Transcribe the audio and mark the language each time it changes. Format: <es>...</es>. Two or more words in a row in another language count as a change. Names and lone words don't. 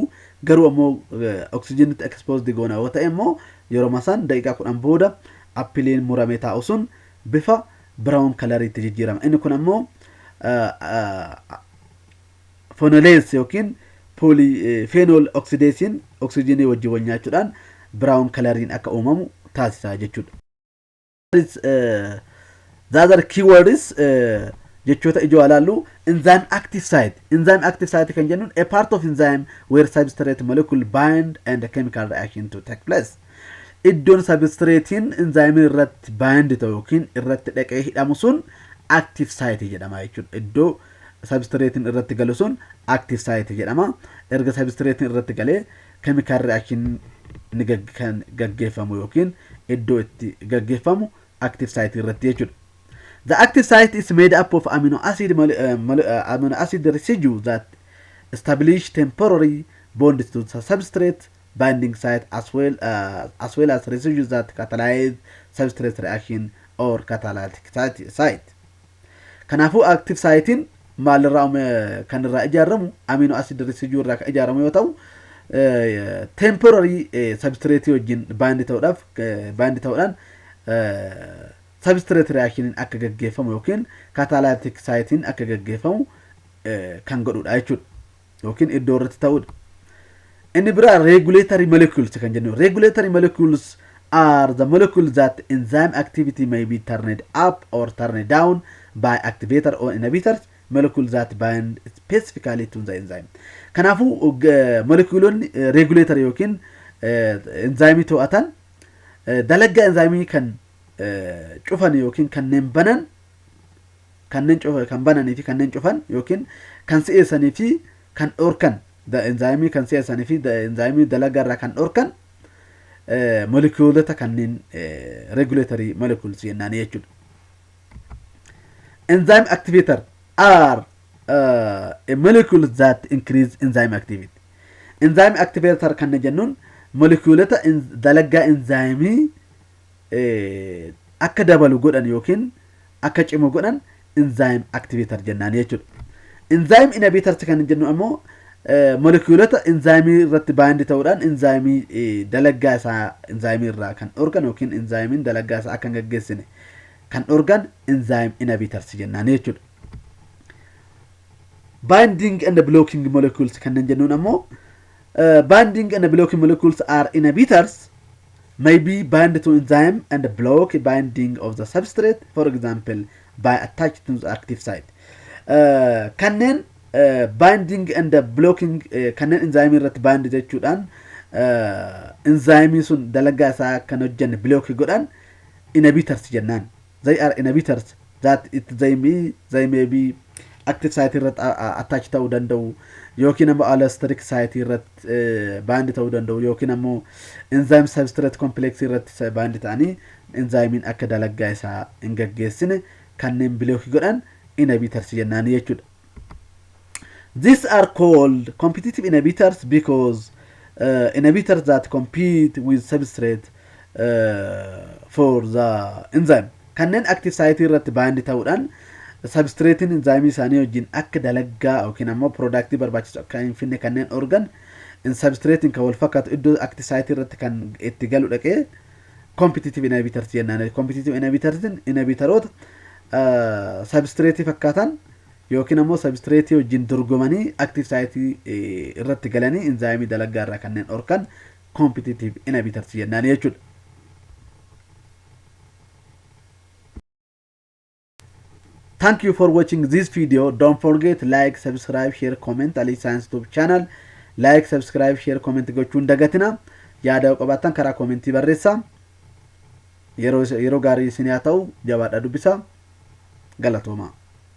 <om>Garuu ammoo oksijiinitti exposed goona yoo ta'e immoo yeroo masaan daqiiqaa 10 booda appiliin muramee taa'u sun bifa brown coloriitti jijjiirama. Inni kun ammoo phenolase yookiin</om> <en>polyphenol oxidation</en> <om>oksijiinii wajjin wal nyaachuudhaan brown coloriin akka uumamu taasisaa jechuudha.</om> <en>The other keyword is</en> <om>jechoota ijoo alaallu</om> <en>enzyme active site. Enzyme active site</en> <om>kan jennuun</om> <en>a part of enzyme where substrate molecule bind and a chemical reaction to take place.</en> <om>Iddoon substratein enzyme irratti bind ta'u yookiin irratti dhaqee hidhamu sun</om> <en>active site</en> <om>jedhama jechuudha. Iddoo substratein irratti galu sun</om> <en>active site</en> <om>jedhama. Erga substratein irratti galee</om> <en>chemical reaction</en> <om>ni gaggeeffamu yookiin iddoo itti gaggeeffamu</om> <en>active site</en> <om>irratti jechuudha.</om> <en>The active site is made up of amino acid residue that establish temporary bonds to the substrate binding site as well as residues that catalyze substrate reaction or catalytic site.</en> <om>Kanaafuu</om> <en>active sitein</en> <om>maalirraa kan irraa ijaaramu</om> <en>amino acid residue</en> <om>irraa kan ijaaramu yoo ta'u</om> <en>temporary substrate</en> <om>wajjin bind ta'uudhaan</om> <en>substrate reaction</en> <om>akka gaggeeffamu yookiin</om> <en>catalytic sitein</en> <om>akka gaggeeffamu kan godhudha jechuudha yookiin iddoo irratti ta'udha. Inni biraa</om> <en>regulatory molecules</en> <om>kan jennu.</om> <en>Regulatory molecules are the molecules that enzyme activity may be turned up or turned down by activator or inhibitors, molecules that bind specifically to the enzyme.</en> <om>Kanaafuu moleculoonni regulatory yookiin enzyme to'atan dalagga enzyme kan cufan yookiin kanneen banan kan bananii fi kanneen cufan yookiin kan si'eessanii fi kan dhorkan enzyme kan si'eessanii fi enzyme dalagaa irraa kan dhorkan moleculeota kanneen</om> <en>regulatory molecules</en> <om>jennaan jechuudha.</om> <en>Enzyme activator are a molecules that increase enzyme activity. Enzyme activator</en> <om>kan jennuun moleculeota dalagaa enzyme akka dabalu godhan yookiin akka cimu godhan</om> <en>enzyme activator</en> <om>jennaan jechuudha.</om> <en>Enzyme inhibitors</en> <om>kan jennu ammoo moleculeota enzyme irratti bind ta'uudhaan enzyme dalagaa isaa enzyme irraa kan dhorkan yookiin enzyme dalagaa isaa akka gaggeessine kan dhorkan</om> <en>enzyme inhibitors</en> <om>jennaan jechuudha.</om> <en>Binding and blocking molecules</en> <om>kan jennuun ammoo</om> <en>binding and blocking molecules are inhibitors may be bind to enzyme and block binding of the substrate, for example, by attached to the active site.</en> <om>Kanneen</om> <en>binding and blocking</en> <om>kanneen enzyme irratti bind jechuudhaan enzyme sun dalagaa isaa kan hojjanne block godhan inhibitors jennaan.</om> <en>They are inhibitors that they may be active site</en> <om>irratti attached ta'uu danda'u yookiin ammoo</om> <en>allosteric site</en> <om>irratti bind ta'uu danda'u yookiin ammoo</om> <en>enzyme substrate complex</en> <om>irratti bind ta'anii enzymein akka dalagaa isaa hin gaggeessine kanneen block godhan inhibitors jennaan jechuudha.</om> <en>These are called competitive inhibitors because inhibitors that compete with substrate for the enzyme.</en> <om>Kanneen</om> <en>active site</en> <om>irratti bind ta'uudhaan substratein enzyme isaanii wajjin akka dalagaa yookiin ammoo product barbaachisu akka hin finne kanneen organ substratein kan wal fakkaatu iddoo</om> <en>active site</en> <om>irratti kan itti galu dhaqee</om> <en>competitive inhibitors</en> <om>jennaan.</om> <en>Competitive inhibitors</en> <om>inhibitoroota substrate fakkaatan yookiin ammoo substrate wajjin dorgomanii</om> <en>active site</en> <om>irratti galanii enzyme dalagaa irraa kanneen dhorkan</om> <en>competitive inhibitors</en> <om>jennaan jechuudha.</om> <en>Thank you for watching this video. Don't forget like, subscribe, share, comment. Aliyi Science YouTube channel. Like, subscribe, share, comment</en> <om>gochuun dagatina. Yaada qabaattan karaa commentii barreessa. Yeroo gaarii isin haa ta'u jabaadhaa dubbisa. Galatooma.</om>